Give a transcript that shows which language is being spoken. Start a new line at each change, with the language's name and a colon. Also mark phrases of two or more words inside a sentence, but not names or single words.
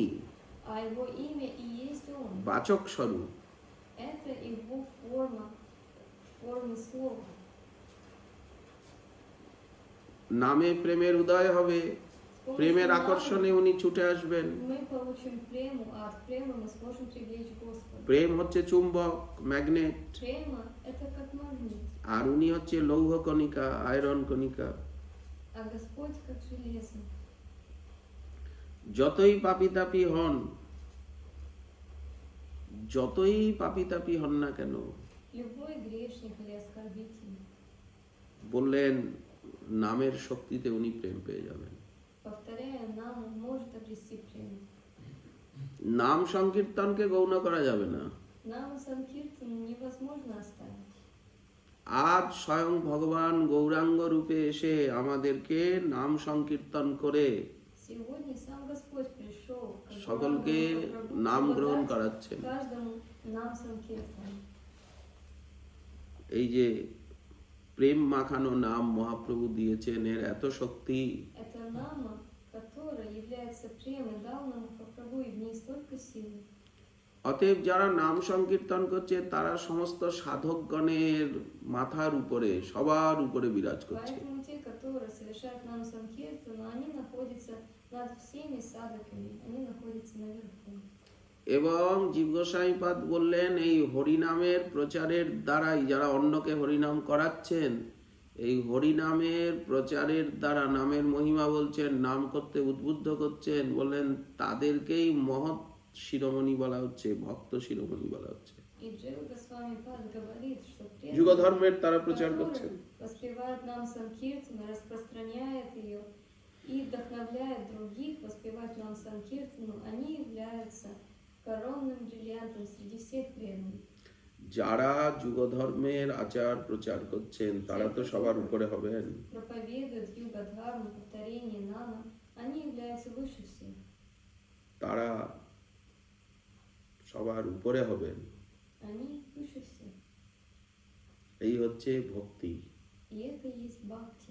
Russian: А его имя и есть он.
Bangla: বাচক স্বরূপ।
Russian: Это его форма, формы слова.
Bangla: নামে প্রেমের উদয় হবে,
Russian: С
Bangla: প্রেমের
Russian: помощью
Bangla: আকর্ষণে উনি ছুটে আসবেন।
Russian: нама мы получим прему, а от премы мы сможем привлечь Господа.
Bangla: প্রেম হচ্ছে চুম্বক, ম্যাগনেট,
Russian: Према — это как магнит,
Bangla: আর উনি হচ্ছে লৌহ কণিকা, আয়রন কণিকা।
Russian: а Господь как железо.
Bangla: যতই পাপী হন, যতই পাপী হন না কেন,
Russian: Любой грешник или оскорбитель,
Bangla: বললেন নামের শক্তিতে উনি প্রেম পেয়ে যাবেন।
Russian: повторяя нам, он может обрести прему.
Bangla: নাম সংকীর্তনকে গৌণ করা যাবে না।
Russian: Нам санкиртан невозможно оставить.
Bangla: আজ স্বয়ং ভগবান গৌরাঙ্গ রূপে এসে আমাদেরকে নাম সংকীর্তন করে
Russian: Сегодня сам Господь пришел, как
Bangla: সকলকে
Russian: Прабху,
Bangla: নাম
Russian: чтобы
Bangla: গ্রহণ
Russian: дать
Bangla: করাচ্ছেন।
Russian: каждому нам санкиртан.
Bangla: এই যে প্রেম মাখানো নাম মহাপ্রভু দিয়েছেন, এর এত শক্তি।
Russian: Это нама, которая является премой, дал нам Прабху, и в ней столько силы.
Bangla: অতএব যারা নাম সংকীর্তন করছে তারা সমস্ত সাধকগণের মাথার উপরে, সবার উপরে বিরাজ করছে।
Russian: Поэтому те, которые совершают нам санкиртану, они находятся над всеми садаками, они находятся наверху.
Bangla: এবং জীব গোস্বামীপাদ বললেন এই হরিনামের প্রচারের দ্বারাই যারা অন্যকে হরিনাম করাচ্ছেন, এই হরিনামের প্রচারের দ্বারা নামের মহিমা বলছেন, নাম করতে উদ্বুদ্ধ করছেন, বললেন তাদেরকেই মহৎ শিরোমণি বলা হচ্ছে, ভক্ত শিরোমণি বলা হচ্ছে।
Russian: И Джива Госвами Пад говорит, что
Bangla: যুগ
Russian: преданные,
Bangla: ধর্মের তারা প্রচার করছেন।
Russian: которые воспевают нам Санкиртану, распространяют ее и вдохновляют других воспевать нам Санкиртану, они являются коронным бриллиантом среди всех преданных.
Bangla: যারা যুগ ধর্মের আচার প্রচার করছেন তারা তো সবার উপরে হবেন।
Russian: Проповедуют юга-дхарму, повторение нама, они являются выше всех.
Bangla: তারা сবার উপরে হবেন।
Russian: Они выше всех.
Bangla: এই হচ্ছে ভক্তি।
Russian: И это и есть бхакти.